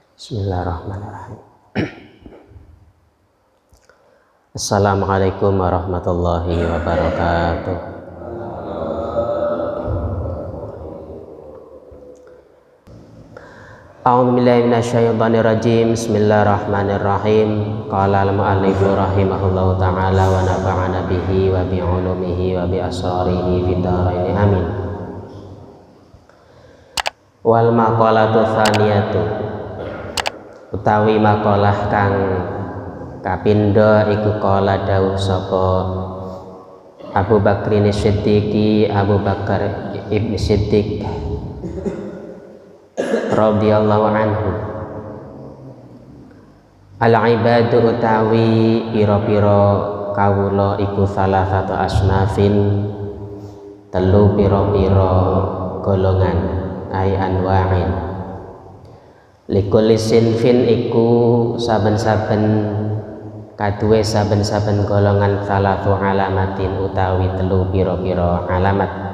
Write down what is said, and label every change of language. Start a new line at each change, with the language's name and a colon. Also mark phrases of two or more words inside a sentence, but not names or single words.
Arabic: بسم الله الرحمن الرحيم. السلام عليكم ورحمة الله وبركاته. أعوذ بالله من الشيطان الرجيم. بسم الله الرحمن الرحيم. قال المؤلف رحمه الله تعالى ونفعنا به وبعلومه وبأسراره في الدارين آمين. والمقالة الثانية
Javanese: utawi makalah kang kapindho iku kala dawuh sapa Abu Bakrin Siddiqi, Abu Bakar Ibn Siddiq
Arabic: رضي الله عنه, العباد
Javanese: utawi pira-pira kawula iku salah satu asnafin telu pira-pira golongan
Arabic: أي أنواع. لكل صنف
Javanese: iku saben-saben kaduwe saben-saben golongan
Arabic: ثلاث علامات
Javanese: utawi telu pira-pira alamat.